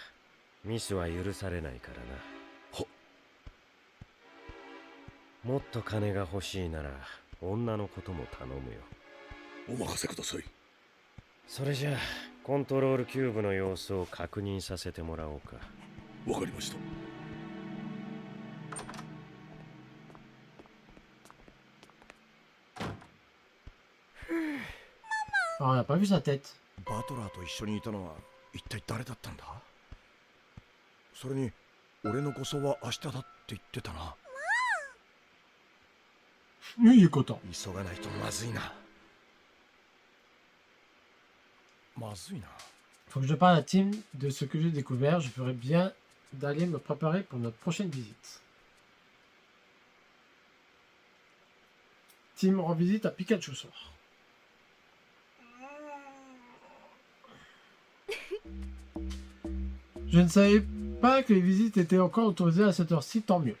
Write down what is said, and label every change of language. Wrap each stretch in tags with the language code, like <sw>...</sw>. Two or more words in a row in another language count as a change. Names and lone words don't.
<ja>ミスは許されないからな。は。もっと金が欲しいなら女のことも頼むよ。お任せください。それじゃあコントロールキューブの様子を確認させてもらおうか。わかりました。</ja> <fr>Ah, on n'a pas vu sa tête.</fr> <ja>バトラーと一緒にいたのは一体誰だったんだ？それに俺の護送は明日だって言ってたな。</ja> <fr>Oui, il est content.</fr> <ja>急がないとまずいな。まずいな。</ja> <fr>Faut que je parle à Tim de ce que j'ai découvert. Je ferais bien d'aller me préparer pour notre prochaine visite. Tim rend visite à Pikachu ce soir. Je ne savais pas que les visites étaient encore autorisées à cette heure-ci, tant mieux.</fr>